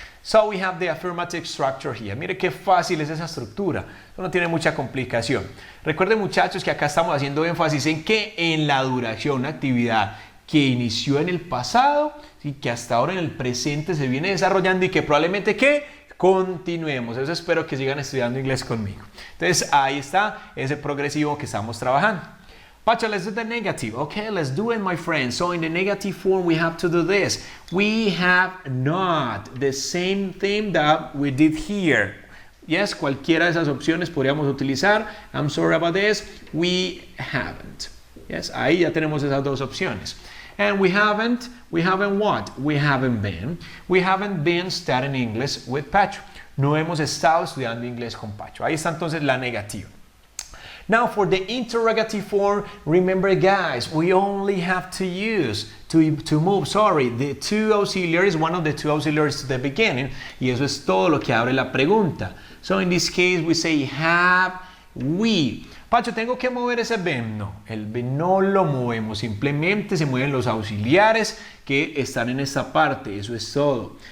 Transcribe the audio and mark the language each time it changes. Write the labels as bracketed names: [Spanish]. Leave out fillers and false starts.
[English] So we have the affirmative structure here. [Spanish] Mire qué fácil es esa estructura. Eso no tiene mucha complicación. Recuerden, muchachos, que acá estamos haciendo énfasis en que en la duración, una actividad que inició en el pasado y que hasta ahora en el presente se viene desarrollando y que probablemente ¿qué? Continuemos. Eso espero que sigan estudiando inglés conmigo. Entonces ahí está ese progresivo que estamos trabajando. [English] Pacho, let's do the negative. Okay, let's do it, my friends. So in the negative form, we have to do this. We have not. The same thing that we did here. [Spanish] Yes, cualquiera de esas opciones podríamos utilizar. [English] I'm sorry about this. We haven't. Yes, [Spanish] ahí ya tenemos esas dos opciones. [English] And we haven't what? We haven't been. We haven't been studying English with Pacho. [Spanish] No hemos estado estudiando inglés con Pacho. Ahí está entonces la negativa. [English] Now for the interrogative form, remember guys, we only have to use, to move, the two auxiliaries, one of the two auxiliaries to the beginning, [Spanish] y eso es todo lo que abre la pregunta. [English] So in this case we say have we. [Spanish] Pacho, ¿tengo que mover ese verb? No, el verb no lo movemos, simplemente se mueven los auxiliares que están en esta parte, eso es todo.